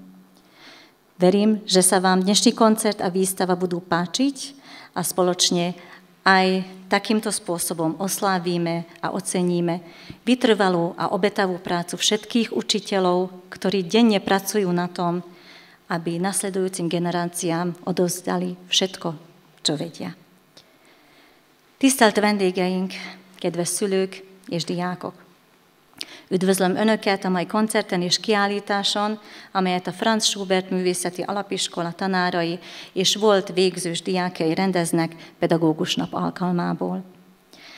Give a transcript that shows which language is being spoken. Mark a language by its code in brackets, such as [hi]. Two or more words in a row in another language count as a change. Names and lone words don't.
[sk] Verím, že sa vám dnešný koncert a výstava budú páčiť a spoločne aj takýmto spôsobom oslávime a oceníme vytrvalú a obetavú prácu všetkých učiteľov, ktorí denne pracujú na tom, aby nasledujúcim generáciám odovzdali všetko, čo vedia. [hu] Tisztelt vendégeink, kedves szülők és diákok! Üdvözlöm Önöket a mai koncerten és kiállításon, amelyet a Franz Schubert Művészeti Alapiskola tanárai és volt végzős diákjai rendeznek pedagógus nap alkalmából.